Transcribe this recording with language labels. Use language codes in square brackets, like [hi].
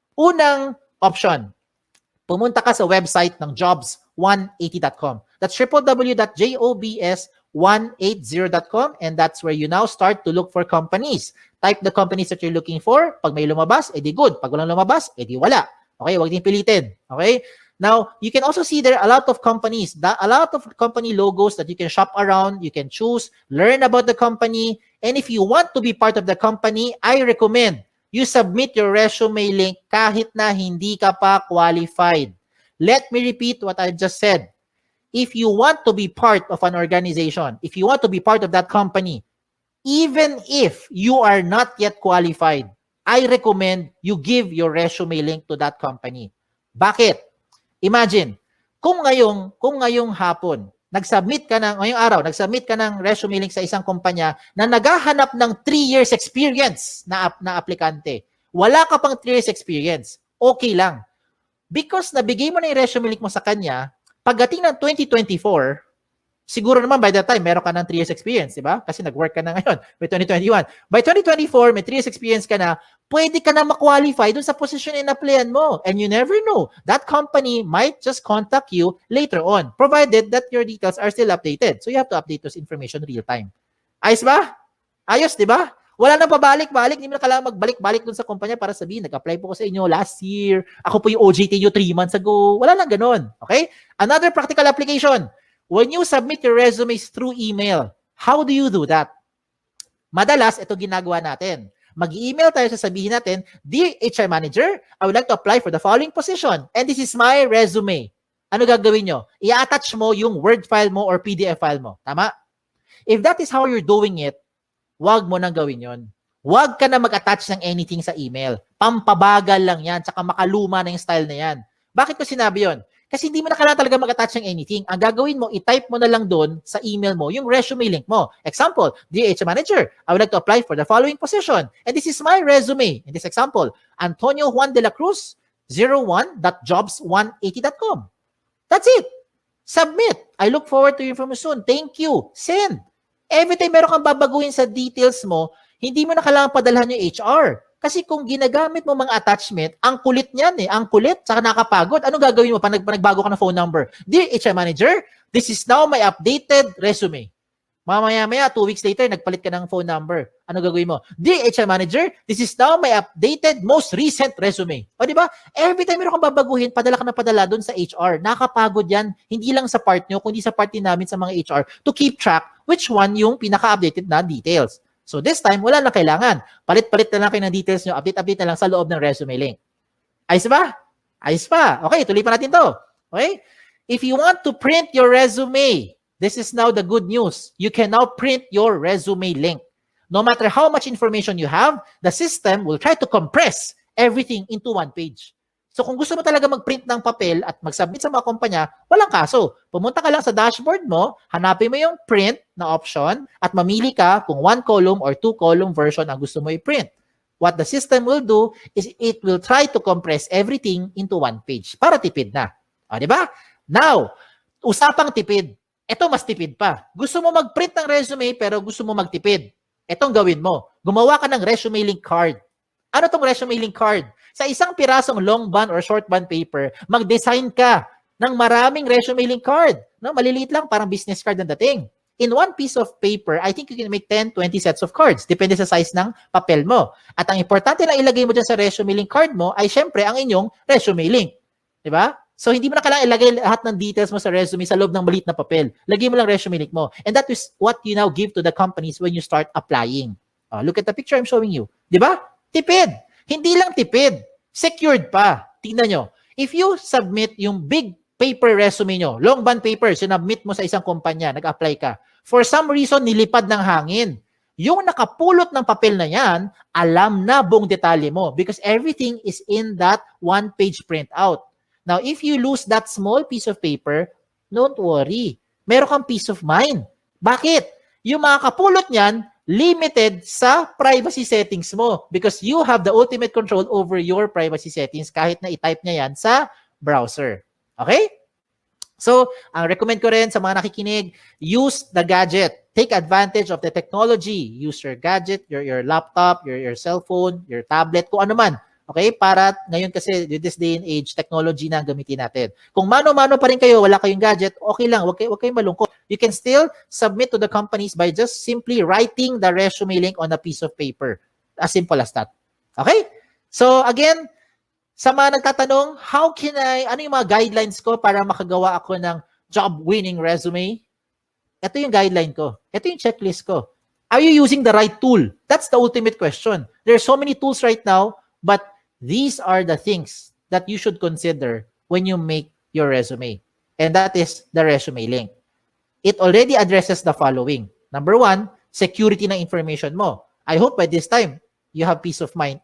[tl] Unang option, pumunta ka sa website ng jobs180.com. [en] That's www.jobs180.com and that's where you now start to look for companies. Type the companies that you're looking for. [tl] Pag may lumabas, edi good. Pag walang lumabas, edi wala. Okay, wag din pilitin. Okay? [en] Now, you can also see there a lot of companies, a lot of company logos that you can shop around, you can choose, learn about the company, and if you want to be part of the company, I recommend you submit your resume link [tl] kahit na hindi ka pa qualified. [en] Let me repeat what I just said. If you want to be part of an organization, if you want to be part of that company, even if you are not yet qualified, I recommend you give your resume link to that company. [tl] Bakit? Imagine, kung ngayong hapon, ngayong araw, nag-submit ka ng resume link sa isang kumpanya na naghahanap ng 3 years experience na aplikante. Wala ka pang 3 years experience. Okay lang. Because nabigay mo na yung resume link mo sa kanya, pagdating ng 2024, siguro naman by that time, meron ka ng 3 years experience, di ba? Kasi nag-work ka na ngayon, by 2021. By 2024, may 3 years experience ka na, pwede ka na ma-qualify dun sa position na in-applyan mo. [en] And you never know. That company might just contact you later on, provided that your details are still updated. So you have to update those information real time. [tl] Ayos ba? Ayos, di ba? Wala nang pabalik-balik. Hindi mo na kailangan magbalik-balik dun sa kumpanya para sabihin, nag-apply po ko sa inyo last year. Ako po yung OJT nyo 3 months ago. Wala nang ganun. Okay? [en] Another practical application. When you submit your resumes through email, how do you do that? [tl] Madalas, ito ginagawa natin. Mag-email tayo, sasabihin natin, [en] Dear HR Manager, I would like to apply for the following position and this is my resume. [tl] Ano gagawin nyo? I-attach mo yung Word file mo or PDF file mo. Tama? [en] If that is how you're doing it, [tl] wag mo nang gawin yon. Wag ka na mag-attach ng anything sa email. Pampabagal lang yan, tsaka makaluma na yung style na yan. Bakit ko sinabi yon? Kasi hindi mo na kailangan talaga mag-attach ng anything. Ang gagawin mo, i-type mo na lang doon sa email mo yung resume link mo. [en] Example, Dear HR Manager, I would like to apply for the following position. And this is my resume. In this example, Antonio Juan de la Cruz, 01.jobs180.com. That's it. Submit. I look forward to your information. Thank you. Send. [tl] Every time meron kang babaguhin sa details mo, hindi mo na kailangan padalhan yung HR. Kasi kung ginagamit mo mga attachment, ang kulit niyan ang kulit, saka nakapagod. Ano gagawin mo pag nagbago ka ng phone number? [en] Dear HR Manager, this is now my updated resume. [tl] Mamaya-maya, 2 weeks later, nagpalit ka ng phone number. Ano gagawin mo? [en] Dear HR Manager, this is now my updated, most recent resume. [tl] O di ba? Every time meron kang babaguhin, padala ka na padala doon sa HR. Nakapagod yan, hindi lang sa part nyo, kundi sa part din namin sa mga HR to keep track which one yung pinaka-updated na details. So this time, wala na kailangan. Palit-palit na lang kayo ng details nyo, update na lang sa loob ng resume link. Ayos ba? Ayos pa. Okay, tuloy pa natin to. Okay? [en] If you want to print your resume, this is now the good news. You can now print your resume link. No matter how much information you have, the system will try to compress everything into one page. [tl] So kung gusto mo talaga mag-print ng papel at mag-submit sa mga kumpanya, walang kaso. Pumunta ka lang sa dashboard mo, hanapin mo yung print na option at mamili ka kung 1 column or 2 column version ang gusto mo i-print. [en] What the system will do is it will try to compress everything into one page [tl] para tipid na. O, di ba? Now, usapang tipid. Ito mas tipid pa. Gusto mo mag-print ng resume pero gusto mo magtipid. Itong gawin mo. Gumawa ka ng resume link card. Ano tong resume link card? Sa isang pirasong long bond or short bond paper, mag-design ka ng maraming resume link card. No, maliliit lang, parang business card ang dating. [en] In one piece of paper, I think you can make 10, 20 sets of cards. [tl] Depende sa size ng papel mo. At ang importante lang ilagay mo dyan sa resume link card mo ay syempre ang inyong resume link. Diba? So, hindi mo na kailangan ilagay lahat ng details mo sa resume sa loob ng maliit na papel. Lagay mo lang resume link mo. [en] And that is what you now give to the companies when you start applying. Look at the picture I'm showing you. [tl] Diba? Tipid. Hindi lang tipid. Secured pa. Tingnan nyo. If you submit yung big paper resume nyo, long bond paper, sinubmit mo sa isang kumpanya, nag-apply ka. For some reason, nilipad ng hangin. Yung nakapulot ng papel na yan, alam na buong detalye mo [en] because everything is in that one-page printout. Now, if you lose that small piece of paper, don't worry. [tl] Meron kang peace of mind. Bakit? Yung mga kapulot niyan, limited sa privacy settings mo [en] because you have the ultimate control over your privacy settings [tl] kahit na i-type niya yan sa browser. Okay? So, ang recommend ko rin sa mga nakikinig, use the gadget. [en] Take advantage of the technology. Use your gadget, your laptop, your cell phone, your tablet, kung ano man. Okay? [tl] Para ngayon kasi, with this day and age, technology na ang gamitin natin. Kung mano-mano pa rin kayo, wala kayong gadget, okay lang. Huwag kayong malungkot. [en] You can still submit to the companies by just simply writing the resume link on a piece of paper. As simple as that. Okay? [tl] So, again, sa mga nagtatanong, ano yung mga guidelines ko para makagawa ako ng job-winning resume? Ito yung guideline ko. Ito yung checklist ko. [en] Are you using the right tool? That's the ultimate question. There are so many tools right now, but these are the things that you should consider when you make your resume. And that is the resume link. It already addresses the following. Number one, security ng information mo. I hope by this time, you have peace of mind.